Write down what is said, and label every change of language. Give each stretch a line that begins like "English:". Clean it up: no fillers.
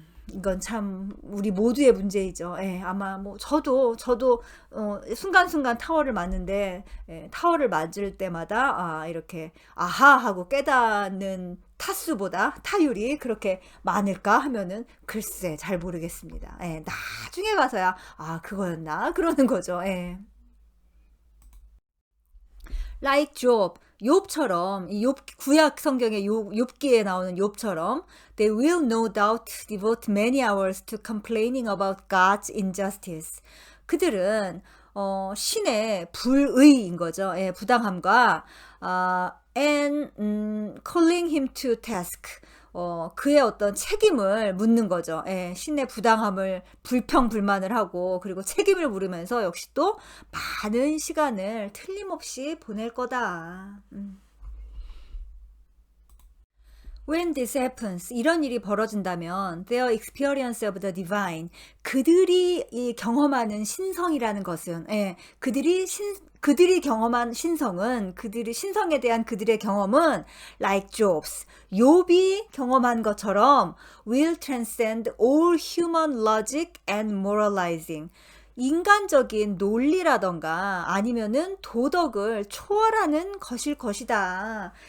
Korean: 이건 참 우리 모두의 문제이죠. 예, 아마 뭐 저도 순간순간 타워를 맞는데, 예, 타워를 맞을 때마다 이렇게 아하 하고 깨닫는 타율이 그렇게 많을까 하면은 글쎄 잘 모르겠습니다. 예, 나중에 가서야 그거였나 그러는 거죠. 예.
English: Like Job,
Korean: 욥처럼 이 구약 성경의 욥기에 나오는 욥처럼
English: they will no doubt devote many hours to complaining about God's injustice.
Korean: 그들은 신의 불의인 거죠. 예, 부당함과
English: and calling him to task.
Korean: 그의 어떤 책임을 묻는 거죠. 예, 신의 부당함을 불평불만을 하고, 그리고 책임을 물으면서 역시 또 많은 시간을 틀림없이 보낼 거다.
English: When this happens,
Korean: 이런 일이 벌어진다면
English: their experience of the divine,
Korean: 그들이 경험하는 신성이라는 것은, 예, 그들이 경험한 신성은, 그들이 신성에 대한 그들의 경험은
English: like Job's,
Korean: 욥이 경험한 것처럼
English: will transcend all human logic and moralizing,
Korean: 인간적인 논리라던가 아니면은 도덕을 초월하는 것일 것이다.